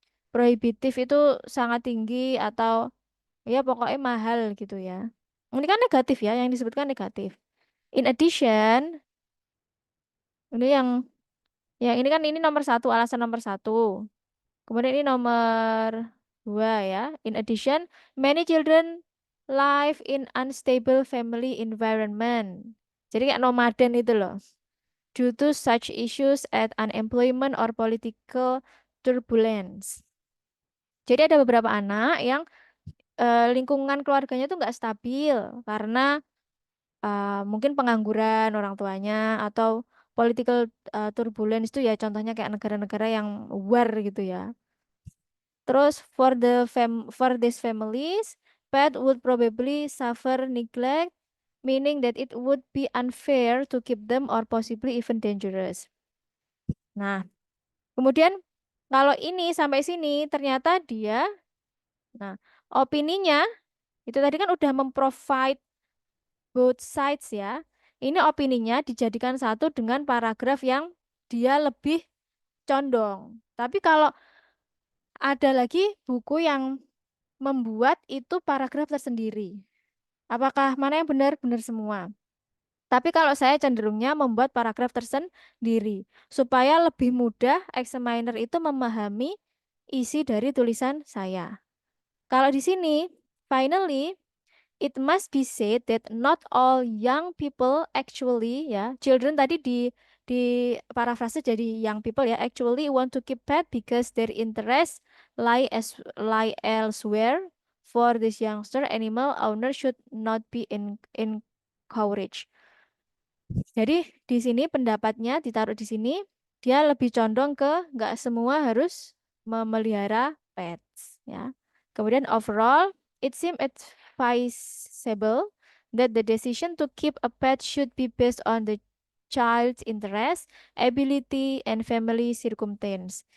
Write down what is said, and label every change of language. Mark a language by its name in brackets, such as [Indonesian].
[Indonesian] Prohibitif itu sangat tinggi atau ya pokoknya mahal gitu ya. Ini kan negatif ya, yang disebutkan negatif. [English] In addition, [Indonesian] ini yang ini kan ini nomor satu, alasan nomor satu. Kemudian ini nomor 2 ya. [English] In addition, many children live in unstable family environment. [Indonesian] Jadi kayak nomaden itu loh. [English] Due to such issues as unemployment or political turbulence. [Indonesian] Jadi ada beberapa anak yang lingkungan keluarganya tuh nggak stabil karena mungkin pengangguran orang tuanya atau [English] political turbulence [Indonesian] itu ya contohnya kayak negara-negara yang war gitu ya. Terus [English] for these families, pet would probably suffer neglect, meaning that it would be unfair to keep them or possibly even dangerous. [Indonesian] Nah, kemudian kalau ini sampai sini ternyata dia, nah opininya itu tadi kan udah memprovide both sides ya. Ini opininya dijadikan satu dengan paragraf yang dia lebih condong. Tapi kalau ada lagi buku yang membuat itu paragraf tersendiri. Apakah mana yang benar? Benar semua. Tapi kalau saya cenderungnya membuat paragraf tersendiri supaya lebih mudah examiner itu memahami isi dari tulisan saya. Kalau di sini, [English] finally, it must be said that not all young people actually [Indonesian] ya, children tadi di parafrase jadi young people ya, [English] actually want to keep pet because their interests lie elsewhere. For this youngster, animal owner should not be encouraged. [Indonesian] Jadi di sini pendapatnya ditaruh di sini, dia lebih condong ke nggak semua harus memelihara pets ya. Kemudian [English] overall, it seems advisable that the decision to keep a pet should be based on the child's interest, ability, and family circumstance.